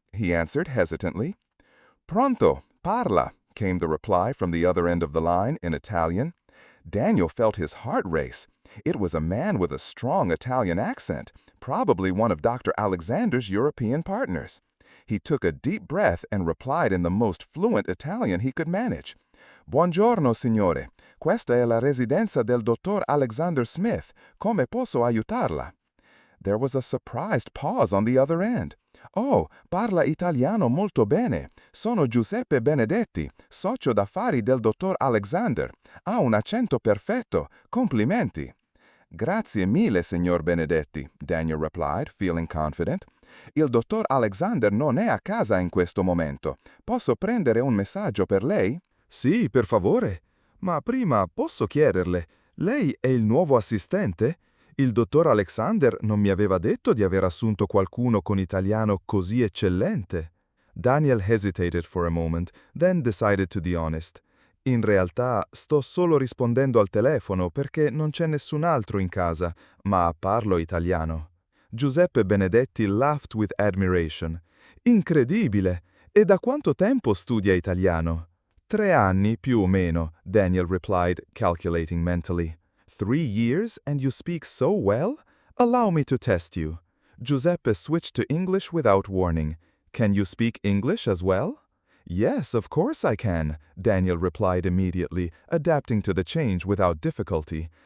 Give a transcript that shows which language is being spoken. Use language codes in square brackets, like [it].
[en] he answered hesitantly. [it] Pronto, parla, [en] came the reply from the other end of the line in Italian. Daniel felt his heart race. It was a man with a strong Italian accent, probably one of Dr. Alexander's European partners. He took a deep breath and replied in the most fluent Italian he could manage. [it] Buongiorno, signore. Questa è la residenza del dottor Alexander Smith. Come posso aiutarla? [en] There was a surprised pause on the other end. [it] Oh, parla italiano molto bene. Sono Giuseppe Benedetti, socio d'affari del dottor Alexander. Ha un accento perfetto. Complimenti. Grazie mille, signor Benedetti, [en] Daniel replied, feeling confident. [it] Il dottor Alexander non è a casa in questo momento. Posso prendere un messaggio per lei? Sì, per favore. Ma prima posso chiederle, lei è il nuovo assistente? Il dottor Alexander non mi aveva detto di aver assunto qualcuno con italiano così eccellente. [en] Daniel hesitated for a moment, then decided to be honest. [it] In realtà sto solo rispondendo al telefono perché non c'è nessun altro in casa, ma parlo italiano. [en] Giuseppe Benedetti laughed with admiration. [it] Incredibile! E da quanto tempo studia italiano? 3 anni più o meno, Daniel [en] replied, calculating mentally. 3 years and you speak so well? Allow me to test you. Giuseppe switched to English without warning. Can you speak English as well? Yes, of course I can, Daniel replied immediately, adapting to the change without difficulty.